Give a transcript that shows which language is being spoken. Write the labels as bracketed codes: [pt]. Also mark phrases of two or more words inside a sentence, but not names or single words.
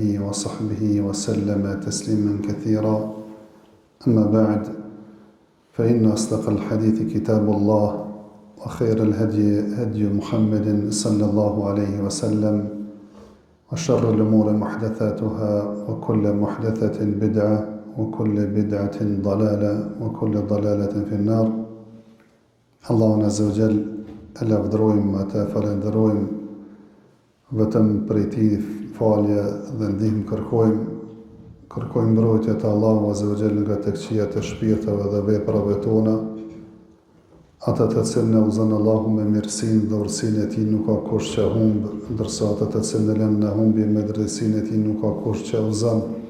[ar] وصحبه وسلم تسليمًا كثيرا أما بعد فإن أصدق الحديث كتاب الله وخير الهدي هدي محمد صلى الله عليه وسلم وشر الأمور محدثاتها وكل محدثة بدعة وكل بدعة ضلالة وكل ضلالة في النار. [sq] Allahun [ar] عز وجل [sq] e lavdërojmë, ata falenderojmë, vetëm prej Tij falje dhe ndihmë kërkojmë mbrojtje të Allahu [ar] عز وجل [sq] nga të këqijat e shpirtave dhe veprave tona, ata të cilën e udhëzon Allahu me mirësinë dhe urtësinë e Tij nuk ka kush që humb, ndërsa ata të cilën e lën në humbje me drejtsinë e Tij nuk ka kush që udhëzon.